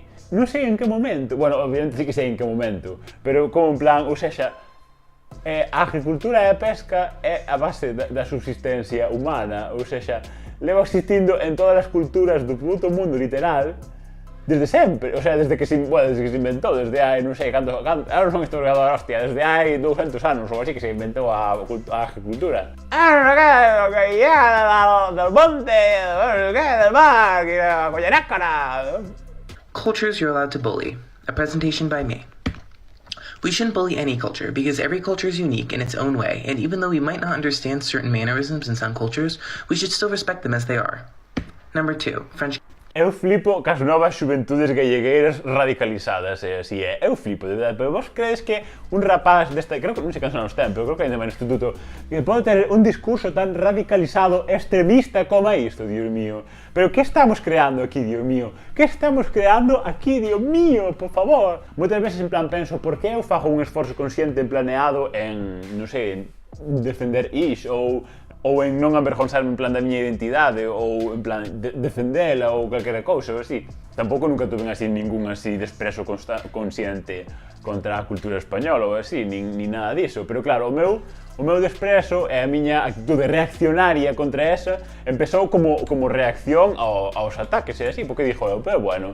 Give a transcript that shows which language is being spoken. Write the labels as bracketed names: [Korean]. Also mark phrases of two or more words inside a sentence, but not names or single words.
[Galician] Non sei en que momento, bueno, obviamente sí que sei en que momento, pero como en plan, ou seja, a agricultura e a pesca é a base da subsistencia humana, ou seja, leva existindo en todas as culturas do puto mundo literal desde sempre, o sea, desde que se inventou, desde hai, non sei, canto, ahora non son historiador, hostia, desde hai 200 anos ou así que se inventou a agricultura. Non sei que [Spanish] del monte, del mar, [Galician] que a collenácara. [English] Cultures you're allowed to bully. A presentation by me. We shouldn't bully any culture because every culture is unique in its own way, and even though we might not understand certain mannerisms in some cultures, we should still respect them as they are. Number 2, French. [Galician] Eu flipo cas novas xuventudes gallegueiras radicalizadas, así é. Eu flipo, de verdade, pero vos crees que un rapaz desta, creo que non sei cansa nos ten, pero creo que ainda vai no instituto, que pode ter un discurso tan radicalizado, extremista como isto, [Spanish] Dios mío. [Galician] Pero que estamos creando aquí, [Spanish] Dios mío? [Galician] Que estamos creando aquí, [Spanish] Dios mío, [Galician] por favor? Moitas veces en plan penso, por que eu fago un esforzo consciente e planeado en, non sei, en defender ou en non avergonzarme en plan da miña identidade ou en plan defendela ou calquera cousa ou así. Tampouco nunca tuve así ningún así desprezo consciente contra a cultura española ou así, nin nada diso, pero claro, o meu desprezo e a miña actitude reaccionaria contra esa empezou como reacción aos ataques e así, porque dixo eu, pero bueno,